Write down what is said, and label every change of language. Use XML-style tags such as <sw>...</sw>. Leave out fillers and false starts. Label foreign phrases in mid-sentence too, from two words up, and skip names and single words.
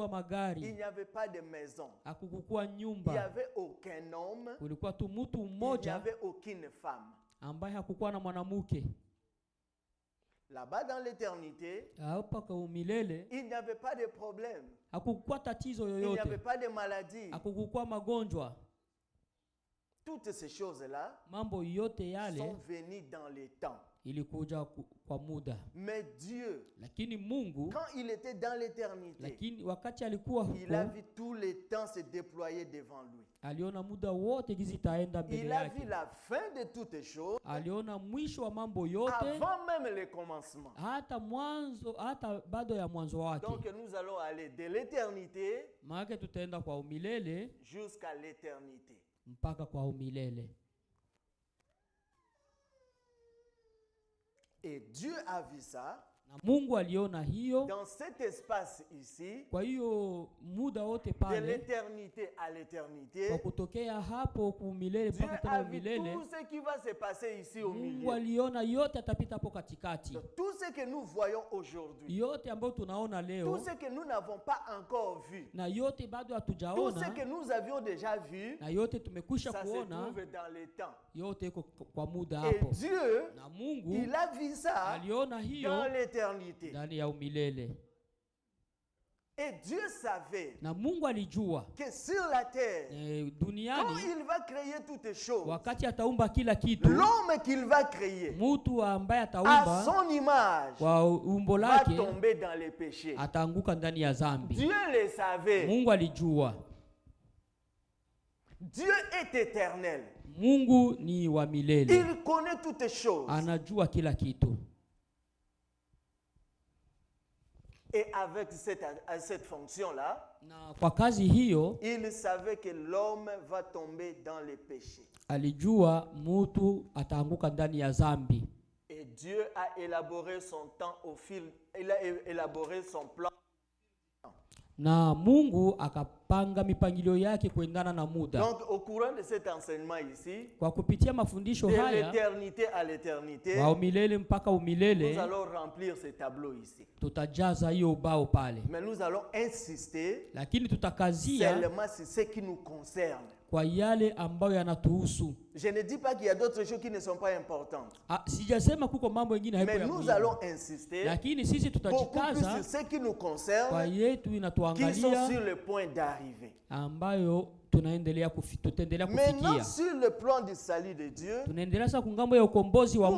<fr>Il</fr> <sw>magari,</sw> <fr>n'y avait pas de maison.</fr> <sw>hakukukuwa</sw> <fr>Il n'y</fr> <sw>nyumba.</sw> <fr>avait aucun homme.</fr> <sw>Kulikuwa tu mtu</sw> <fr>Il n'y</fr> <sw>mmoja</sw> <fr>avait aucune femme.</fr> <sw>ambaye hakukuwa na mwanamke.</sw> <fr>Là-bas dans l'éternité,</fr> <sw>Hapa kwa umilele</sw> <fr>il n'y avait pas de problème.</fr> <sw>hakukukuwa tatizo</sw> <fr>Il n'y avait</fr> <sw>yoyote,</sw> <fr>pas de maladie.</fr> <sw>hakukukuwa magonjwa.</sw> <fr>Toutes ces choses-là</fr> <sw>Mambo yote</sw> <fr>sont</fr> <sw>yale</sw> <fr>venues dans les temps.</fr> <sw>ilikuja kwa muda.</sw> <fr>Mais Dieu,</fr> <sw>Lakini Mungu,</sw> <fr>quand il était dans l'éternité,</fr> <sw>lakini wakati alikuwa</sw> <fr>il a</fr> <sw>huko,</sw> <fr>vu tous les temps se déployer devant lui.</fr> <sw>aliona muda wote gizi itaenda mbele</sw> <fr>Il a vu</fr> <sw>yake.</sw> <fr>la fin de toutes choses</fr> <sw>Aliona mwisho wa mambo yote,</sw> <fr>avant même le commencement.</fr> <sw>hata mwanzo, hata bado ya mwanzo wake.</sw> <fr>Donc nous allons aller de l'éternité</fr> <sw>Maana tutaenda kwa umilele</sw> <fr>jusqu'à l'éternité.</fr> <sw>mpaka kwa umilele.</sw> <fr>Et Dieu a vu ça</fr> <sw>Na Mungu aliona hiyo.</sw> <fr>dans cet espace ici,</fr> <sw>Kwa hiyo muda wote</sw> <fr>de</fr> <sw>pale,</sw> <fr>l'éternité à</fr> <sw>kwa</sw> <fr>l'éternité,</fr> <sw>kutokea hapo kumilele</sw> <fr>Dieu</fr> <sw>mpaka</sw> <fr>a</fr> <sw>tena</sw> <fr>vu</fr> <sw>umilele,</sw> <fr>tout ce qui va se passer ici au</fr> <sw>Mungu</sw> <fr>milieu.</fr> <sw>aliona yote atapita hapo katikati.</sw> <fr>Donc, tout ce que nous voyons aujourd'hui,</fr> <sw>Yote ambayo tunaona</sw> <fr>tout</fr> <sw>leo</sw> <fr>ce que nous n'avons pas encore vu,</fr> <sw>na yote bado</sw> <fr>tout ce</fr> <sw>hatujaona</sw> <fr>que nous avions déjà vu,</fr> <sw>na yote tumekwisha</sw> <fr>ça se</fr> <sw>kuona,</sw> <fr>trouve dans le temps.</fr> <sw>yote iko kwa muda</sw> <fr>Et</fr> <sw>hapo.</sw> <fr>Dieu,</fr> <sw>Na Mungu</sw> <fr>il a vu ça</fr> <sw>aliona hiyo</sw> <fr>dans l'éternité.</fr> <sw>ndani ya umilele.</sw> <fr>Et Dieu savait</fr> <sw>Na Mungu alijua</sw> <fr>que sur la terre, quand</fr> <sw>duniani</sw> <fr>il va créer toutes choses,</fr> <sw>wakati ataumba kila kitu,</sw> <fr>l'homme qu'il va créer</fr> <sw>mtu ambaye</sw> <fr>à</fr> <sw>ataumba</sw> <fr>son image</fr> <sw>kwa umbo</sw> <fr>va</fr> <sw>lake</sw> <fr>tomber dans les péchés.</fr> <sw>ataanguka ndani ya dhambi.</sw> <fr>Dieu le savait.</fr> <sw>Mungu alijua.</sw> <fr>Dieu est éternel.</fr> <sw>Mungu ni wa milele,</sw> <fr>Il connaît toutes choses.</fr> <sw>anajua kila kitu.</sw> <fr>Et avec cette fonction-là,</fr> <sw>Na kwa kazi hiyo</sw> <fr>il savait que l'homme va tomber dans les péchés.</fr> <sw>alijua mtu ataanguka ndani ya dhambi.</sw> <fr>Et Dieu a élaboré son temps au fil, il a élaboré son plan.</fr> <sw>Na Mungu akapanga mipangilio yake kuendana na muda.</sw> <fr>Donc au courant de cet enseignement ici,</fr> <sw>Kwa kupitia mafundisho</sw> <fr>de</fr> <sw>haya</sw> <fr>l'éternité à l'éternité,</fr> <sw>wa umilele mpaka</sw> <fr>nous</fr> <sw>umilele,</sw> <fr>allons remplir ce tableau ici.</fr> <sw>tutajaza hiyo ubao pale,</sw> <fr>Mais nous allons insister</fr> <sw>lakini tutakazia</sw> <fr>seulement sur ce qui nous concerne.</fr> <sw>kwa yale ambayo yanatuhusu.</sw> <fr>Je ne dis pas qu'il y a d'autres choses qui ne sont pas importantes.</fr> <sw>Sijasema kuko mambo mengine haiko</sw> <fr>Mais</fr> <sw>ya</sw> <fr>nous</fr> <sw>muhimu.</sw> <fr>allons insister</fr> <sw>Lakini sisi</sw> <fr>beaucoup plus</fr> <sw>tutajikaza</sw> <fr>sur ce qui nous</fr> <sw>kwa</sw> <fr>concerne,</fr> <sw>yetu</sw> <fr>qui sont</fr> <sw>inatuangalia</sw> <fr>sur le point d'arriver.</fr> <sw>ambayo tutaendelea</sw> <fr>Maintenant,</fr> <sw>kufikia.</sw> <fr>sur le plan du salut de Dieu,</fr> <sw>Tunaendelea sasa kungambo ya ukombozi wa</sw>